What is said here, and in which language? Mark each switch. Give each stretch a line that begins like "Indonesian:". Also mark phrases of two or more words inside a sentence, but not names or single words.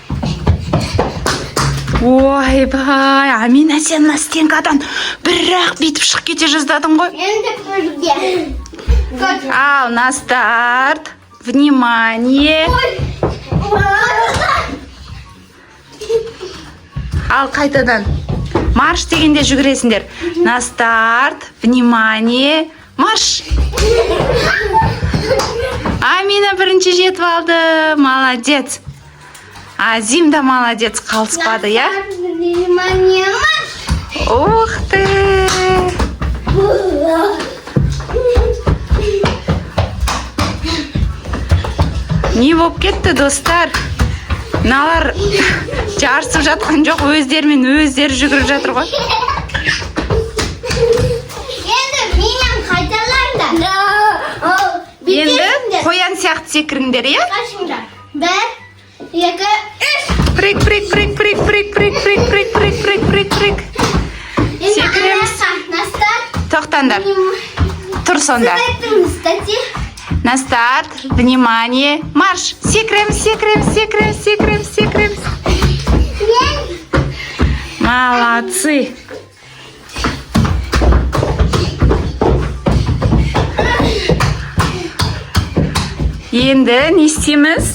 Kazakh: Ойбай, Амина, сен мына стенкадан бір-ақ бүйтіп шығып кете жаздадың ғой. Енді бірге.
Russian: Ал, на старт. Внимание.
Kazakh: Ал, қайтадан. Марш дегенде жүгіресіңдер.
Russian: На старт. Внимание. Марш.
Kazakh: Амина бірінші жетіп алды. Молодец. Азим да молодец, қалыспады, я?
Russian: Внимание, марш! Ух ты!
Kazakh: Не болып кетті, достар? Мыналар жарысып жатқан жоқ, өздерімен өздері жүгіріп жатыр ғой. Енді менен қайталаңдар. Енді қоян сияқты секіріңдер, иә? Қашыңдар. Бір, екі, үш.
Russian: Прыг, прыг, прыг, прыг, прыг, прыг, прыг, прыг, прыг, прыг, прыг, прыг.
Kazakh: Секіреміз. Тоқтаңдар. Тұр сонда.
Russian: На старт. Внимание. Марш.
Kazakh: Секіреміз, секіреміз, секіреміз, секіреміз, секіреміз. Молодцы. Енді не істейміз?